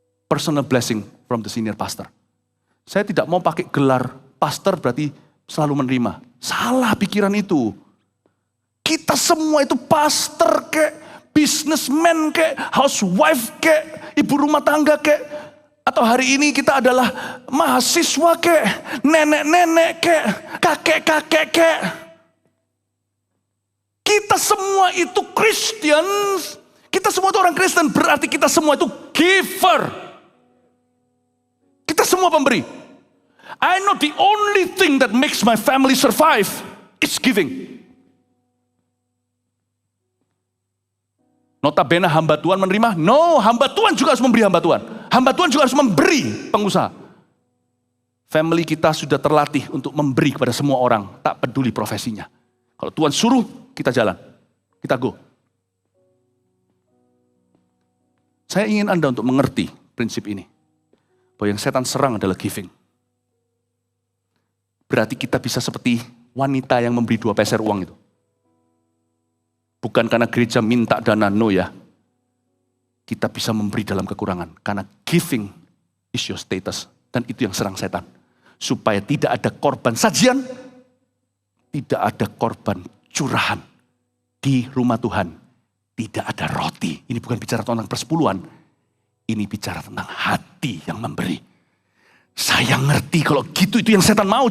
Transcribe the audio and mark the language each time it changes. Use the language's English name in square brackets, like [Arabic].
[English] Personal blessing from the senior pastor. [Indonesian] Saya tidak mau pakai gelar pastor berarti selalu menerima. Salah pikiran itu. Kita semua itu pastor kek, businessman kek, housewife kek, ibu rumah tangga kek. Atau hari ini kita adalah mahasiswa kek, nenek-nenek kek, kakek-kakek kek. Kita semua itu Christians, kita semua itu orang Kristen, berarti kita semua itu giver. Kita semua pemberi. [English] I know the only thing that makes my family survive is giving. [Indonesian] Notabene hamba Tuhan menerima? No, hamba Tuhan juga harus memberi hamba Tuhan. Hamba Tuhan juga harus memberi pengusaha. Family kita sudah terlatih untuk memberi kepada semua orang, tak peduli profesinya. Kalau Tuhan suruh, kita jalan. Kita go. Saya ingin Anda untuk mengerti prinsip ini. Bahwa yang setan serang adalah giving. Berarti kita bisa seperti wanita yang memberi 2 peser uang itu. Bukan karena gereja minta dana, no ya. Kita bisa memberi dalam kekurangan. Karena [English] giving is your status. [Indonesian] Dan itu yang serang setan. Supaya tidak ada korban sajian, tidak ada korban curahan. Di rumah Tuhan tidak ada roti. Ini bukan bicara tentang persepuluhan. Ini bicara tentang hati yang memberi. Saya ngerti kalau gitu itu yang setan mau.